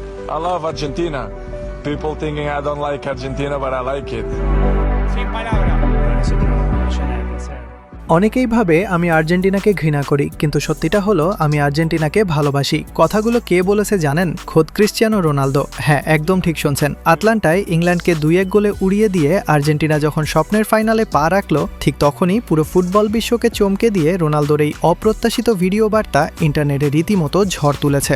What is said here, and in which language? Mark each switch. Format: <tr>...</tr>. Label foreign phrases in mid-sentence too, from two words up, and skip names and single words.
<en>I love Argentina. People thinking I don't like Argentina, but I like it.</en> <es>Sin palabras. Bueno, nosotros ya nada que hacer.</es> <bn>অনেকেই ভাবে আমি আর্জেন্টিনাকে ঘৃণা করি, কিন্তু সত্যিটা হলো আমি আর্জেন্টিনাকে ভালোবাসি। কথাগুলো কে বলেছে জানেন? খোদ ক্রিশ্চিয়ানো রোনালদো। হ্যাঁ, একদম ঠিক শুনছেন। আটলান্টায় ইংল্যান্ডকে 2-1 গোলে উড়িয়ে দিয়ে আর্জেন্টিনা যখন স্বপ্নের ফাইনালে পা রাখলো, ঠিক তখনই পুরো ফুটবল বিশ্বকে চমকে দিয়ে রোনালদোর এই অপ্রত্যাশিত ভিডিও বার্তা ইন্টারনেটে রীতিমতো ঝড় তুলেছে।</bn>